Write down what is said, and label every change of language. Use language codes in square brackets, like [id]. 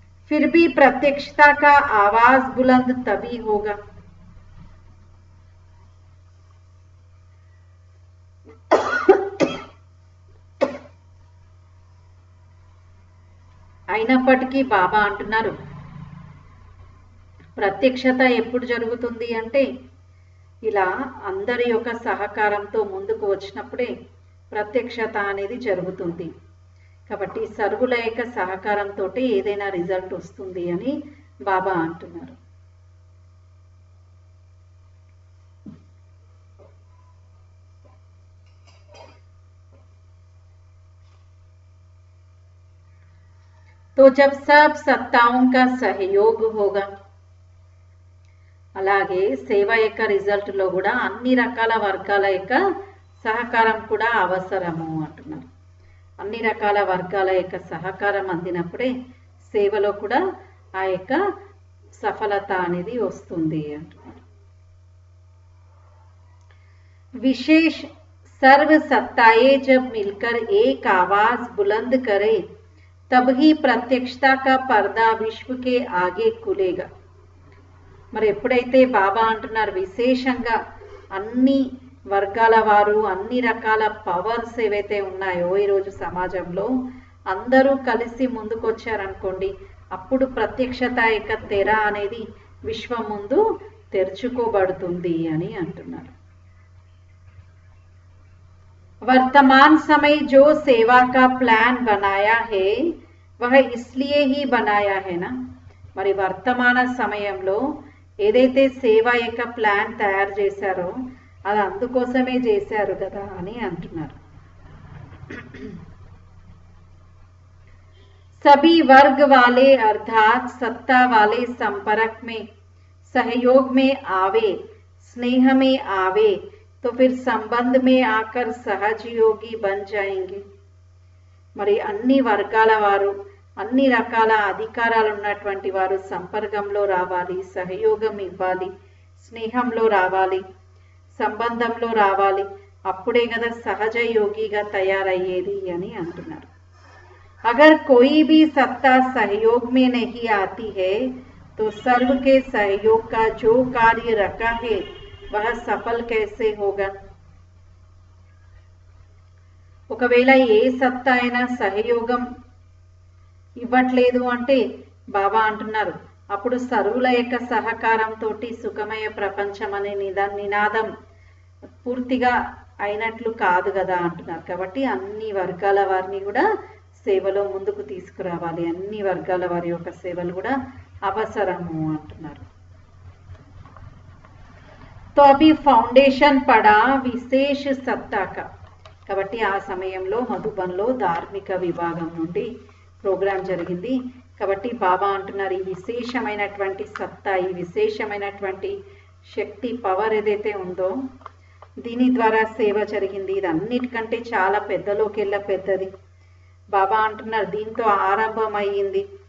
[hi] फिर भी प्रत्यक्षता का आवाज बुलंद तभी होगा. [te] అయినప్పటికీ బాబా అంటున్నారు ప్రత్యక్షత ఎప్పుడు జరుగుతుంది అంటే ఇలా అందరి యొక్క సహకారంతో ముందుకు వచ్చినప్పుడే ప్రత్యక్షత అనేది జరుగుతుంది. కాబట్టి సర్వుల యొక్క సహకారంతో ఏదైనా రిజల్ట్ వస్తుంది అని బాబా అంటున్నారు. [hi] तो जब सब सत्ताओं का सहयोग होगा. [te] అలాగే సేవ యొక్క రిజల్ట్లో కూడా అన్ని రకాల వర్గాల యొక్క సహకారం కూడా అవసరము అంటున్నారు. అన్ని రకాల వర్గాల యొక్క సహకారం అందినప్పుడే సేవలో కూడా ఆ యొక్క సఫలత అనేది వస్తుంది అంటున్నారు. [hi] विशेष सर्व सत्ताएं जब मिलकर एक आवाज बुलंद करे तब ही प्रत्यक्षता का पर्दा विश्व के आगे खुलेगा. [te] మరి ఎప్పుడైతే బాబా అంటున్నారు విశేషంగా అన్ని వర్గాల వారు అన్ని రకాల పవర్స్ ఏవైతే ఉన్నాయో ఈరోజు సమాజంలో అందరూ కలిసి ముందుకు వచ్చారనుకోండి, అప్పుడు ప్రత్యక్షత యొక్క తెర అనేది విశ్వం ముందు తెరుచుకోబడుతుంది అని అంటున్నారు. [hi] वर्तमान समय जो सेवा का प्लान बनाया है वह इसलिए ही बनाया है ना. [te] మరి వర్తమాన సమయంలో ఏదైతే సేవ యొక్క ప్లాన్ తయారు చేశారో అది అందుకోసమే చేశారు కదా అని అంటున్నారు. [hi] सभी वर्ग वाले अर्थात सत्ता वाले संपर्क में सहयोग में आवे, स्नेह में आवे तो फिर संबंध में आकर सहजयोगी बन जाएंगे. [te] మరి అన్ని వర్గాల వారు అన్ని రకాల అధికారాలు ఉన్నటువంటి వారు సంపర్కంలో రావాలి, సహయోగం ఇవ్వాలి, స్నేహంలో రావాలి, సంబంధంలో రావాలి, అప్పుడే కదా సహజ యోగిగా తయారయ్యేది అని అంటున్నారు. [hi] अगर कोई भी सत्ता सहयोग में नहीं आती है तो सर्व के सहयोग का जो कार्य रखा है वह सफल कैसे होगा. [te] ఒకవేళ ఏ సత్తా అయినా సహయోగం ఇవ్వట్లేదు అంటే బాబా అంటున్నారు అప్పుడు సర్వుల యొక్క సహకారంతో సుఖమయ ప్రపంచం అనే నినాదం పూర్తిగా అయినట్లు కాదు కదా అంటున్నారు. కాబట్టి అన్ని వర్గాల వారిని కూడా సేవలో ముందుకు తీసుకురావాలి, అన్ని వర్గాల వారి యొక్క సేవలు కూడా అవసరము అంటున్నారు. [hi] तो अभी फाउंडेशन पड़ा विशेष सत्ता का. [te] కాబట్టి ఆ సమయంలో మధుబన్లో ధార్మిక విభాగం నుండి ప్రోగ్రాం జరిగింది. కాబట్టి బాబా అంటున్నారు ఈ విశేషమైనటువంటి సత్తా, ఈ విశేషమైనటువంటి శక్తి పవర్ ఏదైతే ఉందో దీని ద్వారా సేవ జరిగింది. ఇది అన్నిటికంటే చాలా పెద్దలోకెల్లా పెద్దది. బాబా అంటున్నారు దీంతో ఆరంభమయ్యింది.